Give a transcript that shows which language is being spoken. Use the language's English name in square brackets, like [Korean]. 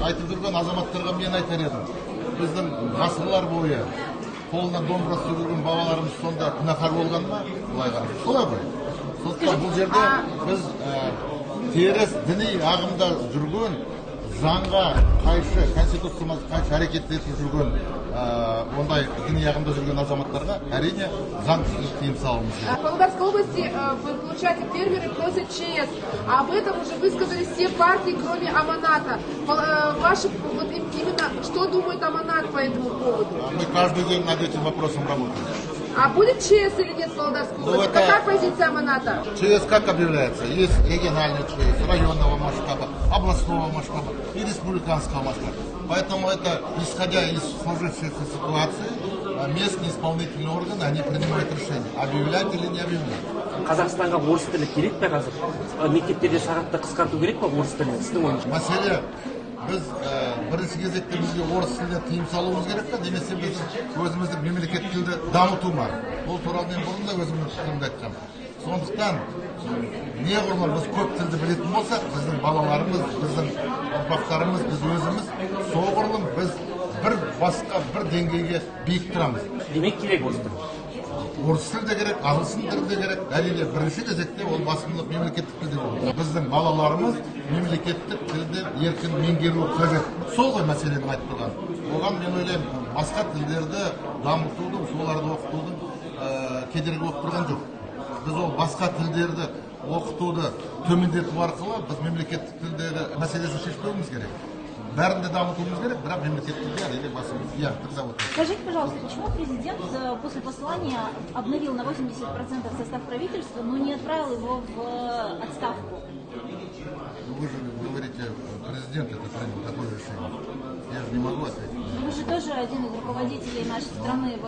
[Kazakh] Айтып жүрген азаматтарға мен айтар едім. Біздің ғасырлар бойы қолына домбыра ұстап жүрген бабаларымыз сонда күнәһар болған ма? Былай қарап, солай ғой. Сондықтан бұл жерде біз теріс діни ағымда жүрген, заңға қайшы, конституцияға қайшы әрекет етіп жүрген ондай діни ағымда жүрген азаматтарға әрине заңсыз тыйым салуымыз керек. [Russian] В Павлодарской области вы получаете фермеры просят ЧС. Об этом уже высказались все партии, кроме Аманата. Ваши, вот именно, что думает Аманат по этому поводу? Мы каждый день над этим вопросом работаем. А будет ЧС или нет в Павлодарской области? Какая позиция Аманата? ЧС как объявляется? Есть региональный ЧС, районного масштаба, областного масштаба и республиканского масштаба. Поэтому это, исходя из сложившейся ситуации, местные исполнительные органы, они принимают решение, объявлять или не объявлять. [Kazakh] Қазақстанға орыс тілі керек пе қазір? Мектептерде сағатты қысқарту керек пе орыс тілі? Сіздің ойыңызша? Мәселе, біз бірінші кезекте бізге орыс тіліне тыйым салуымыз керек пе, немесе біз өзіміздің мемлекет тілді дамыту ма? Ол туралы мен бұрын да өзімнің пікірімді айтқам. Сондықтан неғұрлым біз көп тілді білетін болсақ, біздің балаларымыз, біздің ұрпақтарымыз, біз өзіміз соғұрлым біз бір басқа бір деңгейге биік тұрамыз. Демек керек орыс тілі. Орыс тілі де керек, ағылшын тілі де керек. Әрине бірінші кезекте ол басымдылық мемлекеттік тілде болады. Біздің балаларымыз мемлекеттік тілді еркін меңгеруі қажет. Сол ғой мәселені айтып тұрған. Оған мен ойлаймын, басқа тілдерді дамытудың, соларды оқытудың кедергі болып тұрған жоқ. Біз ол басқа тілдерді оқытуды төмендету арқылы біз мемлекеттік тілдегі мәселесін шешпеуіміз керек. Бәрін де дамытуымыз керек, бірақ мемлекеттік тілде әрине басымыз. [Russian] Скажите, пожалуйста, почему президент после послания обновил на 80% состав правительства, но не отправил его в отставку? Вы же говорите, президент это принял такое решение. Я же не могу ответить. Вы же тоже один из руководителей нашей страны.